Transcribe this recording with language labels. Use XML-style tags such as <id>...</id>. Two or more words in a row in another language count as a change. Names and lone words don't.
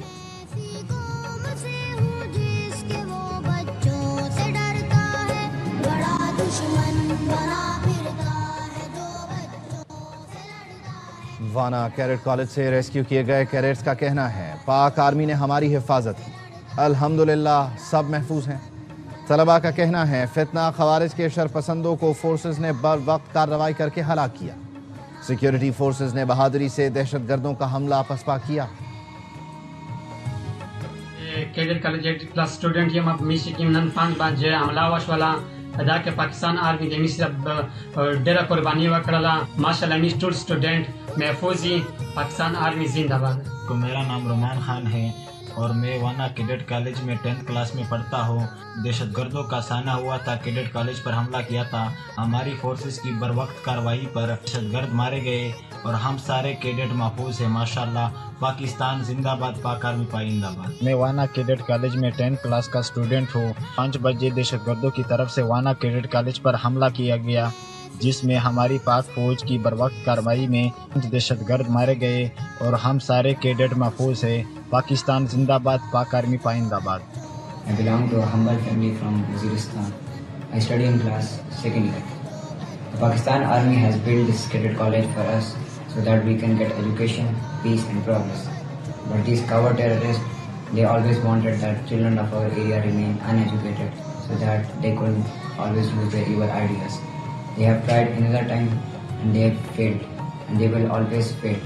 <ur>وانا کیڈٹ کالج سے ریسکیو کیے گئے کیڈٹس کا کہنا ہے پاک آرمی نے ہماری حفاظت کی، الحمدللہ سب محفوظ ہیں۔ طلباء کا کہنا ہے فتنہ خوارج کے شرپسندوں کو فورسز نے بر وقت کارروائی کر کے ہلاک کیا۔ سیکیورٹی فورسز نے بہادری سے دہشت گردوں کا حملہ پسپا کیا۔</ur> <ps>کیڈٹ کالج 8</ps> <en>class student</en> <ps>یم میشي کې نن فان باندې حمله وشوله دا کې پاکستان آرمی د میشي ډېره قرباني وکړله ماشاءالله میشي ټول سټوډنټ محفوظ</ps> <ur>پاکستان آرمی زندہ باد۔ میرا نام رومان خان ہے، اور میں وانا کیڈٹ کالج میں 10th کلاس میں پڑھتا ہوں۔ دہشت گردوں کا سامنا ہوا تھا، کیڈٹ کالج پر حملہ کیا تھا، ہماری فورسز کی بروقت کارروائی پر دہشت گرد مارے گئے اور ہم سارے کیڈٹ محفوظ ہیں ماشاءاللہ۔ پاکستان زندہ باد، پاک آرمی پائندہ باد۔ میں وانا کیڈٹ کالج میں 10th کلاس کا اسٹوڈنٹ ہوں۔ 5 بجے دہشت گردوں کی طرف سے وانا کیڈٹ کالج پر حملہ کیا گیا، جس میں ہماری پاک فوج کی بروقت کارروائی میں دہشت گرد مارے گئے اور ہم سارے کیڈٹ محفوظ ہیں۔ پاکستان زندہ باد، پاک آرمی پائندہ باد۔</ur> <en>I belong to a humble family from Waziristan. I study in class 2nd year. The Pakistan Army has built this cadet college for us so that we can get education, peace and progress. But these coward terrorists, they always wanted that children of our area remain uneducated so that they could always use their evil ideas. They have tried another time and they have failed and they will always fail.</en>